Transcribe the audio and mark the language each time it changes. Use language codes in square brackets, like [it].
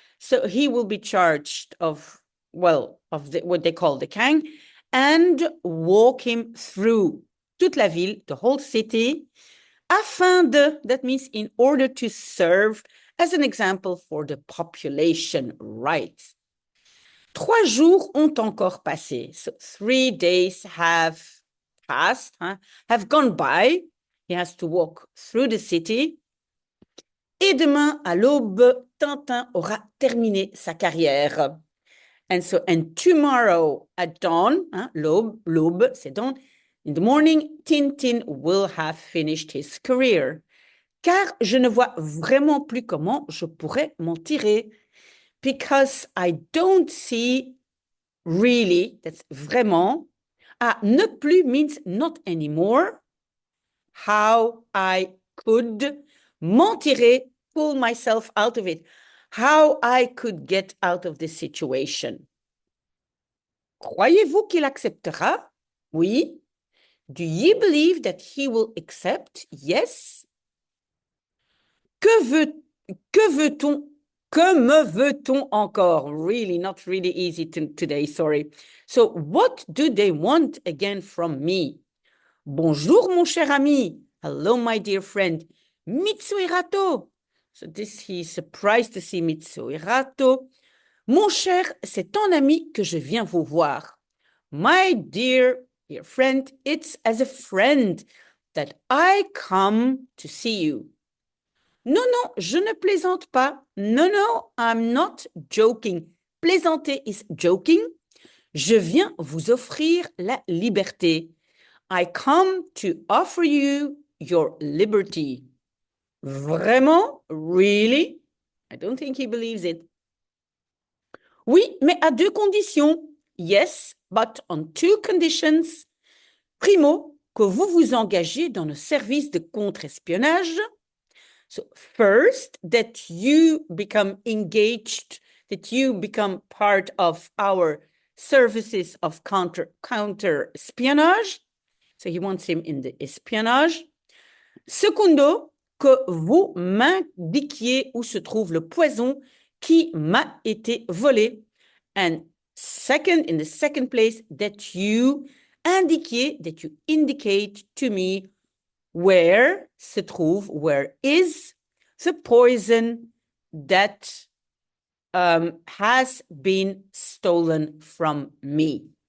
[en] So he will be charged of what they call the kang, and walk him through [fr] toute la ville, [en] the whole city, that means in order to serve as an example for the population, right? [fr] 3 jours ont encore passé. [en] So 3 days have passed, hein, have gone by. He has to walk through the city. [fr] Et demain, à l'aube, Tintin aura terminé sa carrière. [en] And tomorrow at dawn, hein, l'aube, c'est dawn. In the morning, Tintin will have finished his career. [fr] Car je ne vois vraiment plus comment je pourrais m'en tirer. [en] Because I don't see really, that's vraiment. Ah, ne plus means not anymore. How I could m'en tirer, pull myself out of it. How I could get out of this situation. [fr] Croyez-vous qu'il acceptera? Oui. [en] Do you believe that he will accept? Yes. [fr] Que veut-on? Que me veut-on encore? [en] Really, not really easy today, sorry. So, what do they want again from me? [fr] Bonjour, mon cher ami. [en] Hello, my dear friend. [fr] Mitsuhirato. [en] So, he's surprised to see Mitsuhirato. [fr] Mon cher, c'est ton ami que je viens vous voir. [en] My dear friend, it's as a friend that I come to see you. [fr] Non, non, je ne plaisante pas. [en] No, no, I'm not joking. Plaisanter is joking. [fr] Je viens vous offrir la liberté. [en] I come to offer you your liberty. Vraiment? Really? I don't think he believes it. [fr] Oui, mais à 2 conditions. [en] Yes, but on 2 conditions. [fr] Primo, que vous vous engagez dans le service de contre-espionnage. [en] So first, that you become engaged, that you become part of our services of counter-espionage. So he wants him in the espionage. [fr] Secondo, que vous m'indiquiez où se trouve le poison qui m'a été volé. [en] And second, in the second place, that you indicate to me where se trouve, where is the poison that has been stolen from me.